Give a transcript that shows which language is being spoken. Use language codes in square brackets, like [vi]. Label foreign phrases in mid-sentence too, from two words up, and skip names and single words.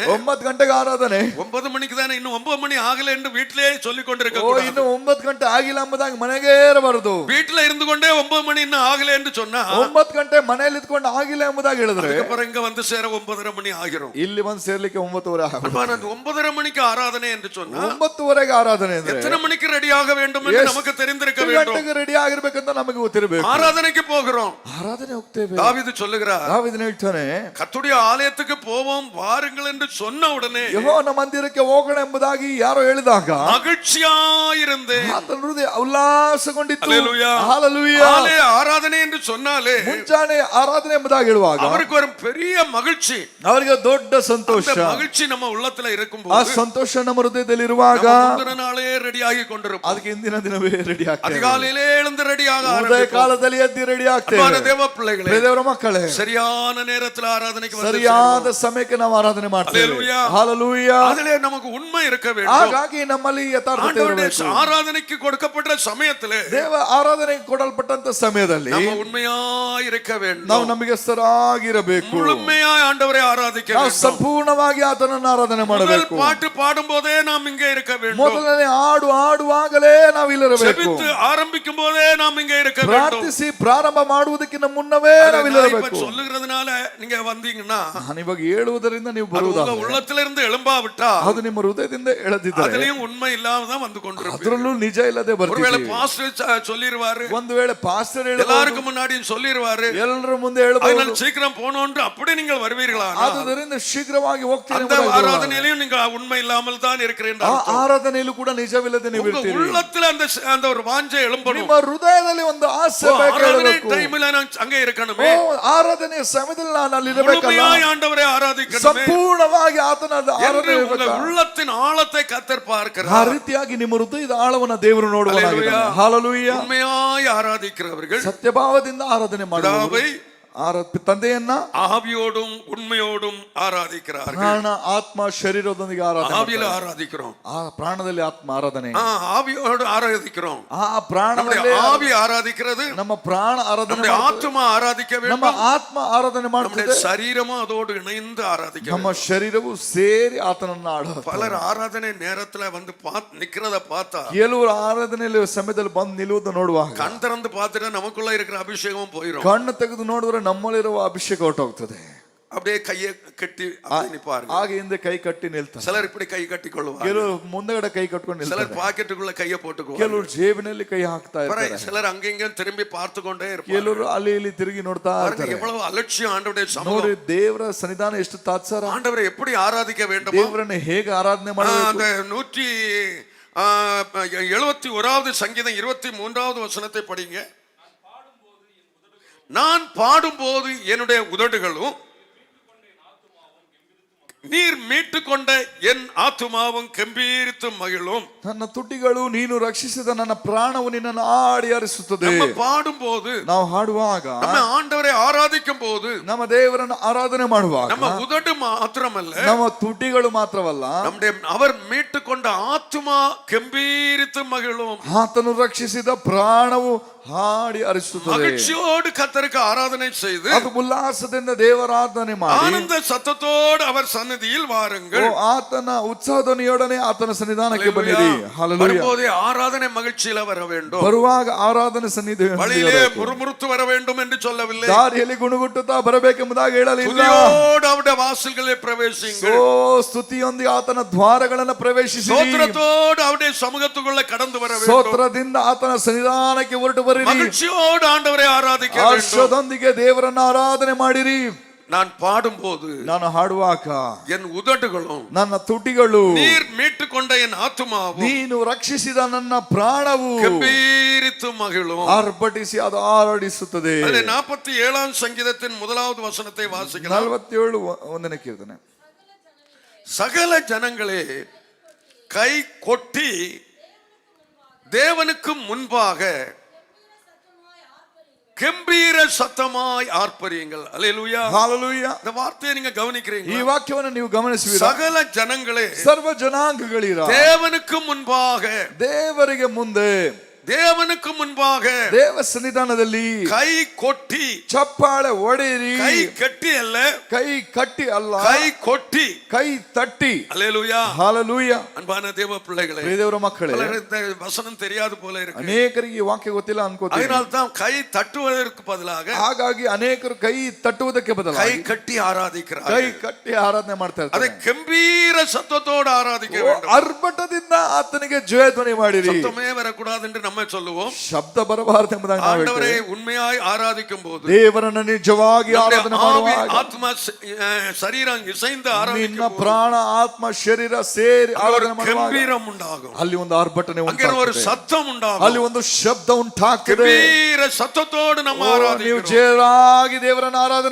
[kn] 9 ಗಂಟೆಗೆ ಆರಾಧನೆ. [ta] 9 மணிக்கு தானே, இன்னும் 9 மணி ஆகல என்று வீட்டிலேயே சொல்லிக் கொண்டிருக்க [kn] ಓ, [ta] கூடாது. [kn] ಇನ್ನು 9 ಗಂಟೆ ಆಗಿಲ್ಲ ಎಂಬುದಾಗಿ ಮನೆಗೆ ಇರಬಾರದು. [ta] வீட்டுல இருந்து கொண்டே 9 மணி இன்னும் ஆகல என்று சொன்னா [kn] 9 ಗಂಟೆ ಮನೆಯಲ್ಲಿ ಇದ್ಕೊಂಡು ಆಗಿಲ್ಲ ಎಂಬುದಾಗಿ ಹೇಳಿದ್ರೆ [ta] அதுக்கப்புறம் இங்க வந்து சேர 9:30 மணி ஆகிரும். [kn] ಇಲ್ಲಿ ಬಂದು ಸೇರ್ಲಿಕ್ಕೆ 9:30 ಆಗುತ್ತೆ. [ta] 9:30 மணிக்கு ஆராதனை என்று சொன்னா [kn] 9:30ಗೆ ಆರಾಧನೆ ಅಂದ್ರೆ [ta] எத்தனை மணிக்கு ரெடி ஆக வேண்டும் என்று நமக்கு தெரிந்திருக்க வேண்டும். [kn] ಗಂಟೆಗೆ ರೆಡಿ ಆಗಿರ್ಬೇಕಂತ ನಮಗೆ ಗೊತ್ತಿರಬೇಕು. [ta] ஆராதனைக்கு போகிறோம். [kn] ಆರಾಧನೆ ಹೋಗ್ತೇವೆ. [ta] தாவீது சொல்லுகிறார், [kn] ದಾವೀದನು ಹೇಳ್ತಾನೆ, [ta] கர்த்தருடைய ஆலயத்துக்கு போவோம் வாருங்கள் என்று சொன்ன உடனே [kn] ಯೆಹೋವನ ಮಂದಿರಕ್ಕೆ ಹೋಗೋಣ ಎಂಬುದಾಗಿ ಯಾರೋ ಹೇಳಿದಾಗ [ta] மகிழ்ச்சியாயிருந்து [kn] ಆತನ ಹೃದಯ ಉಲ್ಲಾಸಗೊಂಡಿತ್ತು. [ta] ஹல்லேலூயா. [kn] ಹಾಲೆಲೂಯಾ. [ta] ஆலய ஆராதனை என்று சொன்னாலே [kn] ಮುಂಜಾನೆ ಆರಾಧನೆ ಎಂಬುದಾಗಿ ಹೇಳುವಾಗ [ta] அவருக்கு ஒரு பெரிய மகிழ்ச்சி. [kn] ಅವರಿಗೆ ದೊಡ್ಡ ಸಂತೋಷ. [ta] அந்த மகிழ்ச்சி நம்ம உள்ளத்துல [kn] ಆ [ta] இருக்கும்போது [kn] ಸಂತೋಷ ನಮ್ಮ ಹೃದಯದಲ್ಲಿ ಇರುವಾಗ [ta] முந்தின நாளே ரெடி ஆகி கொண்டிருப்போம். [kn] ಅದಕ್ಕೆ ಹಿಂದಿನ ದಿನವೇ ರೆಡಿ ಆಗ್ತೇವೆ. [ta] அதிகாலையிலே எழுந்து ரெடியாக [kn] ಉದಯ [ta] ஆரம்பிப்போம். [kn] ಕಾಲದಲ್ಲಿ ಎದ್ದು ರೆಡಿ ಆಗ್ತೇವೆ. [ta] அன்பான தேவ பிள்ளைகளே, [kn] ದೇವರ ಮಕ್ಕಳೇ, [ta] சரியான நேரத்துல ஆராதனைக்கு வந்து [kn] ಸರಿಯಾದ ಸಮಯಕ್ಕೆ ನಾವು ಆರಾಧನೆ ಮಾಡ್ತೇವೆ. [ta] ஹல்லேலூயா. [kn] ಹಾಲೆಲೂಯಾ. [ta] அதிலே நமக்கு உண்மை இருக்க வேண்டும். [kn] ಹಾಗಾಗಿ ನಮ್ಮಲ್ಲಿ ಯಥಾರ್ಥತೆ [ta] ஆண்டவருடைய [kn] ಇರಬೇಕು. [ta] ஆராதனைக்கு கொடுக்கப்பட்ட சமயத்திலே [kn] ದೇವ ಆರಾಧನೆಗೆ ಕೊಡಲ್ಪಟ್ಟಂತ ಸಮಯದಲ್ಲಿ [ta] நம்ம உண்மையாய் இருக்க வேண்டும். [kn] ನಾವು ನಂಬಿಗಸ್ತರಾಗಿರಬೇಕು. [ta] முழுமையாய் ஆண்டவரை ஆராதிக்க [kn] ನಾವು [ta] வேண்டும். [kn] ಸಂಪೂರ್ಣವಾಗಿ ಆತನನ್ನು ಆರಾಧನೆ [ta] முதல் [kn] ಮಾಡಬೇಕು. [ta] பாட்டு பாடும் போதே நாம் இங்கே இருக்க வேண்டும். [kn] ಮೊದಲನೇ ಹಾಡು ಹಾಡುವಾಗಲೇ ನಾವು ಇಲ್ಲಿರಬೇಕು. [ta] ஜெபித்து ஆரம்பிக்கும் போதே நாம் இங்கே இருக்க வேண்டும். [kn] ಪ್ರಾರ್ಥಿಸಿ ಪ್ರಾರಂಭ ಮಾಡುವುದಕ್ಕಿಂತ ಮುನ್ನವೇ ನಾವು [ta] நான் இப்ப [kn] ಇಲ್ಲಿರಬೇಕು. [ta] சொல்லுகிறதுனால நீங்க வந்தீங்கன்னா [kn] ನಾನು ಇವಾಗ ಹೇಳುವುದರಿಂದ ನೀವು [ta] அது உங்க [kn] ಬರುವುದಾದರೆ [ta] உள்ளத்திலிருந்து எழும்பாவிட்டா [kn] ಅದು ನಿಮ್ಮ ಹೃದಯದಿಂದ ಎಳೆದಿದ್ದರೆ [ta] அதுலயும் உண்மை இல்லாம தான் வந்து கொண்டிருப்பீங்க. [kn] ಅದರಲ್ಲೂ ನಿಜ ಇಲ್ಲದೆ [ta] ஒருவேளை [kn] ಬರ್ತೀವಿ. [ta] பாஸ்டர் சொல்லிடுவாரு, [kn] ಒಂದು ವೇಳೆ ಪಾಸ್ಟರ್ [ta] எல்லாருக்கும் முன்னாடியும் சொல்லிடுவாரு, [kn] ಎಲ್ಲರ ಮುಂದೆ ಹೇಳಬಹುದು, [ta] அதனால சீக்கிரம் போனோன்று அப்படி நீங்கள் வருவீர்கள். இருப்பீர்களா? [kn] ಆದುದರಿಂದ ಶೀಘ್ರವಾಗಿ ಹೋಗ್ತೀರಿ [ta] அந்த ஆராதனையிலும் நீங்க உண்மை இல்லாமல் தான் இருக்கிறேன். [kn] ಆ ಆರಾಧನೆಯಲ್ಲೂ ಕೂಡ ನಿಜವಿಲ್ಲದೆ ನೀವು [ta] உங்க [kn] ಇರ್ತೀರಿ. [ta] உள்ளத்துல அந்த ஒரு வாஞ்சை எழும்பணும். [kn] ನಿಮ್ಮ ಹೃದಯದಲ್ಲಿ ಒಂದು ಆಸೆ ಬೇಕು. [ta] டைம்ல நான் அங்கே இருக்கணுமே. [kn] ಆರಾಧನೆಯ ಸಮಯದಲ್ಲಿ ನಾನು ಅಲ್ಲಿ ಇರಬೇಕಲ್ಲ. [ta] முழுமையாய் ஆண்டவரை ஆராதிக்கணுமே. [kn] ಸಂಪೂರ್ಣವಾಗಿ ಆತನ ಆರಾಧನೆ [ta] உங்க உள்ளத்தின் ஆழத்தை கர்த்தர் [kn] ಆ [ta] பார்க்கிறார். [kn] ರೀತಿಯಾಗಿ ನಿಮ್ಮ ಹೃದಯದ ಆಳವನ್ನ ದೇವರು ನೋಡುವನಾಗಿದ್ದಾನೆ. ಹಲ್ಲೆಲೂಯಾ. [ta] உண்மையாய் ஆராதிக்கிறவர்கள் [kn] ಸತ್ಯಭಾವದಿಂದ ಆರಾಧನೆ ಮಾಡುವವರು ತಂದೆಯನ್ನ [ta] ஆவியோடும் உண்மையோடும் ஆராதிக்கிறார்கள். [kn] ಪ್ರಾಣ ಆತ್ಮ ಶರೀರದೊಂದಿಗೆ ಆರಾಧನೆ [ta] ஆவியில ஆராதிக்கிறோம். [kn] ಆ ಪ್ರಾಣದಲ್ಲಿ ಆತ್ಮ ಆರಾಧನೆ. [ta] ஆவியோடு ஆராதிக்கிறோம். [kn] ಆ ಪ್ರಾಣದಲ್ಲಿ [ta] ஆவி ஆராதிக்கிறது. [kn] ನಮ್ಮ ಪ್ರಾಣ ಆರಾಧನೆ, [ta] நம்முடைய ஆத்மா ஆராதிக்க [kn] ನಮ್ಮ [ta] வேண்டும். [kn] ಆತ್ಮ ಆರಾಧನೆ [ta] நம்முடைய [kn] ಮಾಡುತ್ತದೆ. [ta] சரீரமும் அதோடு இணைந்து ஆராதிக்க [kn] ನಮ್ಮ [ta] வேண்டும். [kn] ಶರೀರವು ಸೇರಿ ಆತನನ್ನ ಆಡುತ್ತದೆ. [ta] பலர் ஆராதனை நேரத்துல வந்து நிக்கிறத பார்த்தா [kn] ಕೆಲವರು ಆರಾಧನೆಯಲ್ಲಿ ಸಮಯದಲ್ಲಿ ಬಂದು ನಿಲ್ಲುವುದು ನೋಡುವಾಗ [ta] கண் திறந்து பார்த்துட்டா நமக்குள்ள இருக்கிற அபிஷேகம் போயிடும். [kn] ಕಣ್ಣು ತೆಗೆದು ನೋಡಿದ್ರೆ ನಮ್ಮಲ್ಲಿರುವ ಅಭಿಷೇಕ ಹೊರಟೋಗ್ತದೆ. [ta] அப்படியே கையை கட்டி நிப்பாருங்க. [kn] ಹಾಗೆ ಹಿಂದೆ ಕೈ ಕಟ್ಟಿ ನಿಲ್ತಾರೆ. [ta] சிலர் இப்படி கை கட்டி கொள்வாங்க. [kn] ಕೆಲವರು ಮುಂದಗಡೆ ಕೈ ಕಟ್ಕೊಂಡು [ta] சிலர் [kn] ನಿಲ್ತಾರೆ. [ta] பாக்கெட்டுக்குள்ள கையை போட்டுக்குவாங்க. [kn] ಕೆಲವರು ಜೇಬಿನಲ್ಲಿ ಕೈ ಹಾಕ್ತಾ ಇರ್ತಾರೆ. [ta] சிலர் அங்கங்க திரும்பி பார்த்து கொண்டே இருப்பாங்க. [kn] ಕೆಲವರು ಅಲ್ಲಿ ಇಲ್ಲಿ ತಿರುಗಿ ನೋಡ್ತಾ ಇರ್ತಾರೆ. [ta] எவ்வளவு அலட்சியம் ஆண்டவருடைய சமூகம். [kn] ನೋಡಿ ದೇವರ ಸನ್ನಿಧಾನ ಎಷ್ಟು ತಾತ್ಸಾರ. [ta] ஆண்டவரை எப்படி ஆராதிக்க வேண்டும்? [kn] ದೇವರನ್ನು ಹೇಗೆ ಆರಾಧನೆ ಮಾಡಬೇಕು? [ta] அந்த 171வது சங்கீதம் 23வது வசனத்தை படிங்க. நான் பாடும்போது என்னுடைய உதடுகளும் நீர் மீட்டு கொண்ட என் ஆத்துமாவும் கம்பீரித்து மகிழும். [kn] ನನ್ನ ತುಟಿಗಳು ನೀನು ರಕ್ಷಿಸಿದ ನನ್ನ ಪ್ರಾಣವು ನಿನ್ನನ್ನು ಆಡಿ ಹರಿಸುತ್ತದೆ. [ta] நம்ம பாடும்போது, [kn] ನಾವು ಹಾಡುವಾಗ, [ta] நம்ம ஆண்டவரை ஆராதிக்கும் போது, [kn] ನಮ್ಮ ದೇವರನ್ನು ಆರಾಧನೆ ಮಾಡುವಾಗ [ta] நம்ம உதடு மாத்திரமல்ல, [kn] ನಮ್ಮ ತುಟಿಗಳು ಮಾತ್ರವಲ್ಲ, [ta] நம்முடைய அவர் மீட்டு கொண்ட ஆத்துமா கம்பீரித்து மகிழும். [kn] ಆತನು ರಕ್ಷಿಸಿದ ಪ್ರಾಣವು ಹಾಡಿ ಹರಿಸುತ್ತದೆ. [ta] மகிழ்ச்சியோடு கர்த்தருக்கு ஆராதனை செய்து, [kn] ಅದು ಉಲ್ಲಾಸದಿಂದ ದೇವರಾಧನೆ ಮಾಡಿ, [ta] ஆனந்த சத்தத்தோடு அவர் சந்நிதியில் வாருங்கள். [kn] ಆತನ ಉತ್ಸಾಹಧ್ವನಿಯೊಡನೆ ಆತನ ಸನ್ನಿಧಾನಕ್ಕೆ ಬನ್ನಿರಿ. ಹಲ್ಲೆಲೂಯಾ. [ta] வரும்போதே ஆராதனை மகிழ்ச்சியில வர வேண்டும். [kn] ಬರುವಾಗ ಆರಾಧನೆ ಸನ್ನಿಧಿ [ta] வழியிலே முறுமுறுத்து வர வேண்டும் என்று சொல்லவில்லை. [kn] ದಾರಿಯಲ್ಲಿ ಗುಣಗುಟ್ಟುತ್ತಾ ಬರಬೇಕೆಂಬುದಾಗಿ ಹೇಳಲಿಲ್ಲ. [ta] துதியோடு அவருடைய வாசல்களை பிரவேசிங்கள். [kn] ಸ್ತುತಿಯೊಂದಿಗೆ ಆತನ ದ್ವಾರಗಳನ್ನು ಪ್ರವೇಶಿಸಿ, [ta] ಸ್ತೋತ್ರத்தோடு அவருடைய சமூகத்துக்குள்ள கடந்து வர வேண்டும். [kn] ಸ್ತೋತ್ರದಿಂದ ಆತನ ಸನ್ನಿಧಾನಕ್ಕೆ ಹೊರಟು ಬರಿರಿ. [ta] மகிழ்ச்சியோடு ஆண்டவரை ஆராதிக்க வேண்டும். [kn] ಹರ್ಷದೊಂದಿಗೆ ದೇವರನ್ನು ಆರಾಧನೆ ಮಾಡಿರಿ. [ta] நான் பாடும்போது, [kn] ನಾನು ಹಾಡುವಾಗ [ta] என் ಉದಡುಗಳು, [kn] ನನ್ನ ತುಟಿಗಳು, [ta] நீர் மீட்டுக்கொண்ட என் ஆத்துமாவும், [kn] ನೀನು ರಕ್ಷಿಸಿದ ನನ್ನ ಪ್ರಾಣವು [ta] கம்பீரித்து மகிழும். [kn] ಆರ್ಭಟಿಸಿ ಅದು ಆರಾಡಿಸುತ್ತದೆ. [ta] 47ஆம் சங்கீதத்தின் 1வது வசனத்தை வாசிக்கலாம். [kn] 47 ಒಂದನೇ ಕೀರ್ತನೆ. [ta] சகல ஜனங்களே கை கொட்டி தேவனுக்கு முன்பாக கம்பீர சத்தமாய் ஆர்ப்பரியுங்கள். அல்லேலூயா. [kn] ಹಲ್ಲೆಲೂಯಾ. [ta] இந்த வார்த்தையை நீங்க கவனிக்கிறீங்க. [kn] ಈ ವಾಕ್ಯವನ್ನು ನೀವು ಗಮನಿಸುವಿರಾ? [ta] சகல ஜனங்களே, [kn] ಸರ್ವ ಜನಾಂಗಗಳಿರ [ta] தேவனுக்கு முன்பாக, [kn] ದೇವರಿಗೆ ಮುಂದೆ, [ta] தேவனுக்கு முன்பாக [kn] ದೇವ ಸನ್ನಿಧಾನದಲ್ಲಿ [ta] கை கொட்டி, [kn] ಚಪ್ಪಾಳೆ ಹೊಡೆಯಿರಿ. [ta] கை கட்டி அல்ல, [kn] ಕೈ ಕಟ್ಟಿ ಅಲ್ಲ, [ta] கை கொட்டி. [kn] ಕೈ ತಟ್ಟಿ. [ta] அல்லேலூயா. ஹalleluya. அன்பான தேவ பிள்ளைகளே, [kn] ದೇವರ ಮಕ್ಕಳೇ, [ta] பலருக்கு இந்த வசனம் தெரியாது போல இருக்கு. [kn] ಅನೇಕರಿಗೆ ಈ ವಾಕ್ಯ ಗೊತ್ತಿಲ್ಲ ಅನ್ಕೋತೀನಿ. [ta] அதனால தான் கை தட்டுவதற்கு பதிலாக [kn] ಹಾಗಾಗಿ ಅನೇಕರು ಕೈ ತಟ್ಟುವುದಕ್ಕೆ [ta] கை [kn] ಬದಲಾಗಿ [ta] கட்டி ஆராதிக்கிறார்கள். [kn] ಕೈ ಕಟ್ಟಿ ಆರಾಧನೆ ಮಾಡ್ತಾ [ta] அதை [kn] ಇರ್ತಾರೆ. [ta] கம்பீர சத்தத்தோடு ஆராதிக்க வேண்டும். [kn] ಅರ್ಭಟದಿಂದ ಆತನಿಗೆ ಜಯಧ್ವನಿ ಮಾಡಿರಿ. [ta] சத்தமே வரக்கூடாது என்று நம்ம சொல்லுவோம். [kn] ಶಬ್ದ ಬರಬಾರದು ಎಂಬುದಾಗಿ ನಾವು [ta] ஆண்டவரை [kn] ಹೇಳ್ತೇವೆ. [ta] உண்மையாய் ஆராதிக்கும் போது, [kn] ದೇವರನ್ನು ನಿಜವಾಗಿ ಆರಾಧನೆ ಮಾಡುವಾಗ, [ta] ஆத்ம சரீரம் இசைந்து [kn] ನಿನ್ನ [ta] ஆராதிக்கும் போது [kn] ಪ್ರಾಣ ಆತ್ಮ ಶರೀರ ಸೇರಿ ಆರಾಧನೆ ಮಾಡುವಾಗ [ta] கம்பீரம் உண்டாகும். [kn] ಅಲ್ಲಿ ಒಂದು ಆರ್ಭಟನೆ [ta] அங்கே ஒரு [kn] ಉಂಟಾಗ್ತದೆ. [ta] சத்தம் உண்டாகும். [kn] ಅಲ್ಲಿ ಒಂದು ಶಬ್ದ ಉಂಟಾಗ್ತದೆ. [ta] கம்பீர சத்தத்தோடு நம்ம [kn] ನೀವು [ta] ஆராதிக்கிறோம். [kn] ಜೋರಾಗಿ ದೇವರನ್ನು ಆರಾಧನೆ